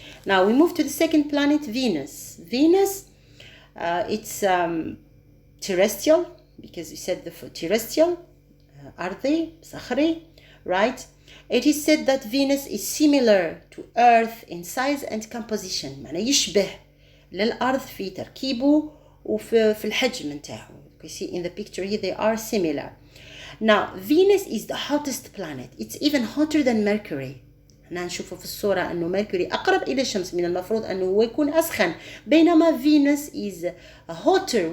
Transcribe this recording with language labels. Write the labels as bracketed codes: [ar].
[en] Now we move to the second planet, Venus. Venus, it's terrestrial, because we said the terrestrial, [ar] أرضي, صخري, [en] right? It is said that Venus is similar to Earth in size and composition. [ar] معناه يشبه للأرض في تركيبه وفي الحجم نتاعو. [en] You see in the picture here they are similar. Now Venus is the hottest planet. It's even hotter than Mercury. [ar] احنا نشوفه في الصورة أنه Mercury أقرب إلى الشمس، من المفروض أنه هو يكون أسخن، بينما [en] Venus is hotter.